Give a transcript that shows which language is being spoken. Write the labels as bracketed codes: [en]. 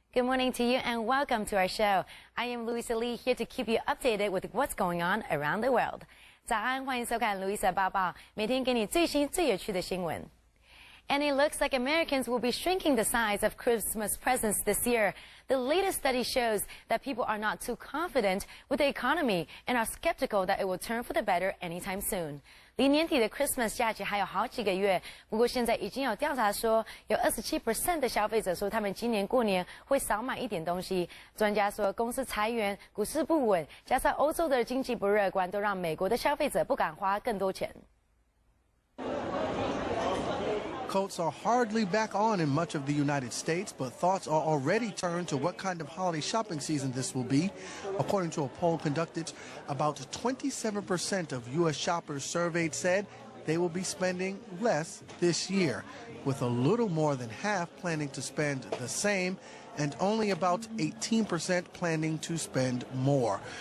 [en] Good morning to you and welcome to our show. I am Louisa Lee, here to keep you updated with what's going on around the world. [zh] 早安，欢迎收看 Louisa 报报，每天给你最新最有趣的新闻。 [en] And it looks like Americans will be shrinking the size of Christmas presents this year. The latest study shows that people are not too confident with the economy and are skeptical that it will turn for the better anytime soon. [zh] 离年底的 Christmas 假期还有好几个月，不过现在已经有调查说，有27% 的消费者说他们今年过年会少买一点东西。专家说，公司裁员、股市不稳，加上欧洲的经济不乐观，都让美国的消费者不敢花更多钱。 [en] Coats are hardly back on in much of the United States, but thoughts are already turned to what kind of holiday shopping season this will be. According to a poll conducted, about 27% of U.S. shoppers surveyed said they will be spending less this year, with a little more than half planning to spend the same and only about 18% planning to spend more.